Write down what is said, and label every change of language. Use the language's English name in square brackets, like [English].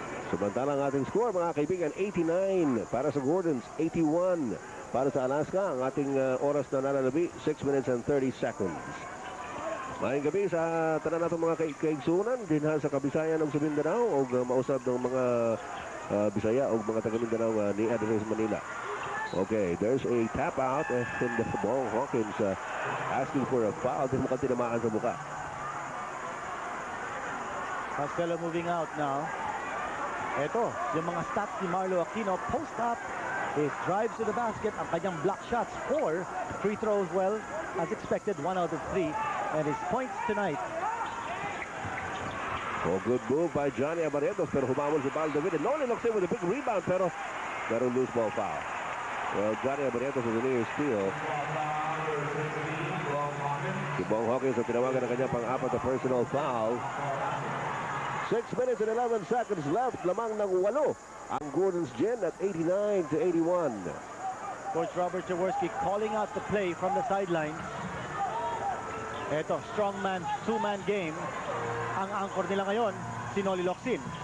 [Filipino] Samantala ang ating score, mga kaibigan, 89 para sa Gordons, 81 para sa Alaska. Ang ating oras na nalalabi, [English] 6 minutes and 30 seconds. [Cebuano] Maayong gabi sa tanan natong mga kaigsunan dinha sa kabisayan ng Mindanao o mausab ng mga Bisaya o mga taga Mindanao ni Address Manila. [English] Okay, there's a tap out and the ball. [Filipino] Hawkins [English] asking for a foul. [Filipino] Di mukhang tinamaan sa mukha. Costello [English] moving out now. [Filipino] Ito, yung mga stats ni Marlo Aquino. [English] Post up, his drives to the basket, ang kanyang block shots, 4 free throws, well, as expected, 1 out of 3, and his points tonight. Oh, good move by Johnny Abarrientos, [Filipino] pero humamon si [English] Val David. And Noli looks in with a big rebound, pero loose ball foul. Well, Johnny Abarrientos is a near steal. [Filipino] Si Bong Hawkins ang tinawagan ng kanyang pang-apat na personal foul. [English] 6 minutes and 11 seconds left. [Filipino] Lamang ng 8 ang Gordon's Gin at 89 to 81. [English] Coach Robert Jaworski calling out the play from the sideline. [Filipino] Ito, strongman, 2-man game. Ang anchor nila ngayon, si Noli Locsin.